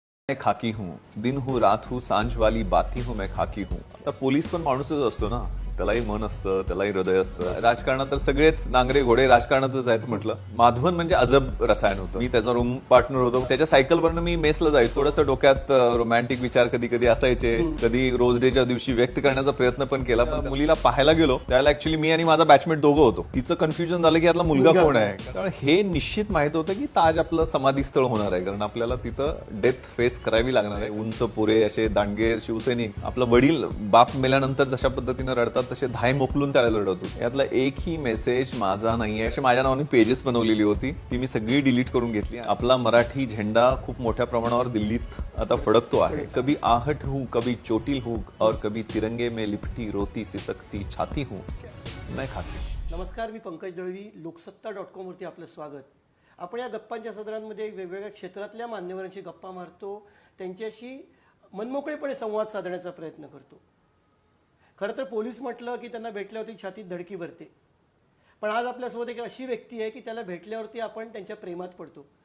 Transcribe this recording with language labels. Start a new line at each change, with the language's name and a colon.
Hindi: मैं खाकी हूँ, दिन हूँ रात हूँ सांझ वाली बाती हूँ मैं खाकी हूँ.
Marathi: आता पोलीस पण माणूसच असतो ना, त्यालाही मन असतं, त्यालाही हृदय असतं. राजकारणात तर सगळेच नांगरे घोडे राजकारणातच आहेत म्हटलं. माधवन म्हणजे अजब रसायन होतं. मी त्याचा रूम पार्टनर होतो. त्याच्या सायकलवरनं मी मेसला जायचो. थोडंसं डोक्यात रोमॅन्टिक विचार कधी कधी असायचे. कधी रोज डेच्या दिवशी व्यक्त करण्याचा प्रयत्न पण केला. पण मुलीला पाहायला गेलो त्याला ऍक्च्युली मी आणि माझा बॅचमेट दोघं होतो. तिचं कन्फ्युजन झालं की यातला मुलगा कोण आहे. कारण हे निश्चित माहित होतं की ताज आपलं समाधीस्थळ होणार आहे. कारण आपल्याला तिथं डेथ फेस करावी लागणार आहे. उंच पुरे असे दांडगे शिवसैनिक. आपलं वडील बाप मेल्यानंतर जशा पद्धतीनं रडतात तसे धाय मोकलून त्याला रडत होते. यातला एकही मेसेज माझा नाहीये. अशी माझ्या नावाने पेजेस बनवलेली होती ती मी सगळी डिलीट करून घेतली. आपला मराठी झेंडा खूप मोठ्या प्रमाणावर दिल्लीत आता फडकतो आहे.
Hindi: कभी आहट हूं, कभी चोटिल हूं और कभी तिरंगे में लिपटी रोती सिसकती छाती हूं मैं खाती.
Marathi: नमस्कार, मी पंकज दळवी. लोकसत्ता.com वरती आपलं स्वागत. आपण या गप्पांच्या सदरांमध्ये वेगवेगळ्या क्षेत्रातल्या मान्यवरांशी गप्पा मारतो, त्यांच्याशी मनमोकळेपणे संवाद साधण्याचा प्रयत्न करतो. खरं तर पोलीस म्हटलं की त्यांना भेटल्यावरती छातीत धडकी भरते. पण आज आपल्यासोबत एक अशी व्यक्ती आहे की त्याला भेटल्यावरती आपण त्यांच्या प्रेमात पडतो.